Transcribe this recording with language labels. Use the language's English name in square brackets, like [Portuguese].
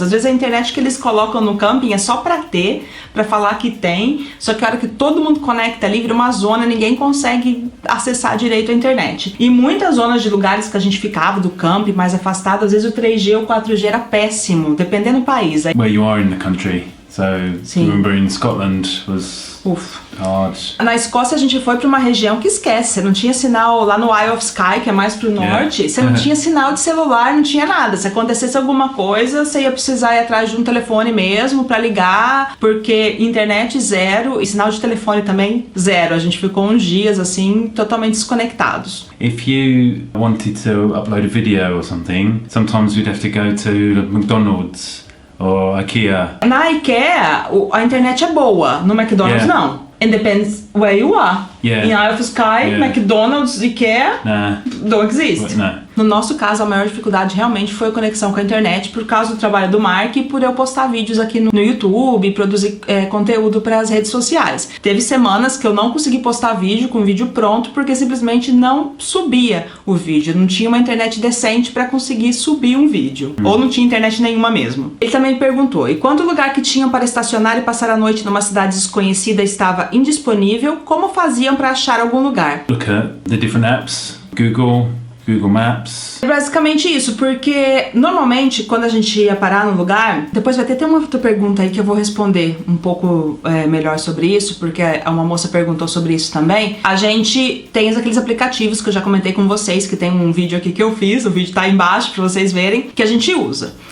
[Portuguese] Às vezes a internet que eles colocam no camping é só pra ter, pra falar que tem, só que a hora que todo mundo conecta ali, vira uma zona, ninguém consegue acessar direito a internet. E muitas zonas de lugares que a gente ficava do camping, mais afastado, às vezes o 3G ou 4G era péssimo, dependendo do país. [English] Where you are in the country. So, [Portuguese] Sim. [English] remember in Scotland was hard. [Portuguese] Na Escócia a gente foi pra uma região que esquece, você não tinha sinal lá no Isle of Skye, que é mais pro norte, você não tinha sinal de celular, não tinha nada. Se acontecesse alguma coisa, você ia precisar ir atrás de um telefone mesmo pra ligar, porque internet zero e sinal de telefone também zero. A gente ficou uns dias assim, totalmente desconectados. [English] If you wanted to upload a video or something, sometimes we'd have to go to McDonald's or IKEA. [Portuguese] Na IKEA, a internet é boa. No McDonald's, não. [English] It depends where you are. Yeah. [Portuguese] Em Isle of Skye, McDonald's, IKEA, [English] Nah. don't exist. No. [Portuguese] No nosso caso, a maior dificuldade realmente foi a conexão com a internet por causa do trabalho do Mark e por eu postar vídeos aqui no YouTube e produzir conteúdo para as redes sociais. Teve semanas que eu não consegui postar vídeo com o vídeo pronto porque simplesmente não subia o vídeo. Não tinha uma internet decente para conseguir subir um vídeo. Ou não tinha internet nenhuma mesmo. Ele também perguntou, e quando o lugar que tinham para estacionar e passar a noite numa cidade desconhecida estava indisponível, como faziam para achar algum lugar? [English] Look at the different apps. Google Google Maps. [Portuguese] É basicamente isso, porque normalmente quando a gente ia parar no lugar, depois vai ter uma outra pergunta aí que eu vou responder um pouco melhor sobre isso, porque uma moça perguntou sobre isso também. A gente tem aqueles aplicativos que eu já comentei com vocês, que tem um vídeo aqui que eu fiz, o vídeo tá aí embaixo pra vocês verem, que a gente usa.